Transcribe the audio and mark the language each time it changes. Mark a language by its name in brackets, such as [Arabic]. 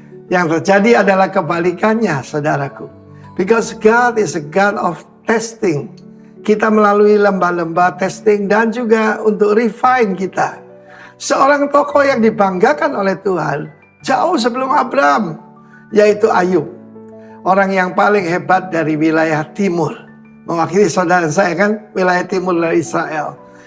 [Indonesian] Yang terjadi adalah kebalikannya, saudaraku. [English] Because God is a God of testing. [Indonesian] Kita melalui lembah-lembah testing dan juga untuk refine kita. Seorang tokoh yang dibanggakan oleh Tuhan jauh sebelum Abraham, yaitu Ayub. Orang yang paling hebat dari wilayah timur. Mewakili saudara saya kan, wilayah timur dari Israel.